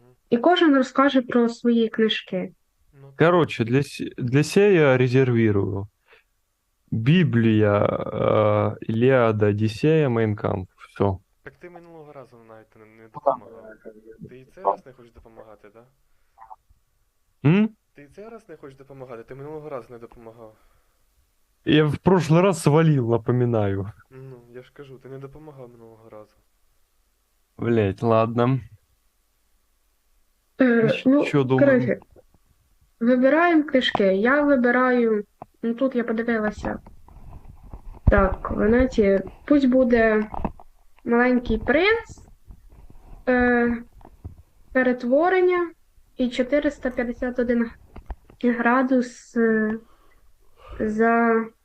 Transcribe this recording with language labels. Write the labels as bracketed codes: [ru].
[uk] І кожен розкаже про свої книжки. [ru] Короче, для себя я резервирую Библия, Илиада, Одиссея, Майн Кампф. Все. [uk] Так ти минулого разу навіть не допомагав. Ти і цей раз не хочеш допомагати, так? М? Ти і цей раз не хочеш допомагати, ти минулого разу не допомагав. [ru] Я в прошлый раз свалил, напоминаю. [uk] Ну, я ж кажу, ти не допомагав минулого разу. [ru] Блять, ладно. Ну, [uk] Що думаємо? коротше, вибираємо книжки. Я вибираю, ну тут я подивилася. Так, в інеті, пусть буде Маленький принц, перетворення і 451 градус за...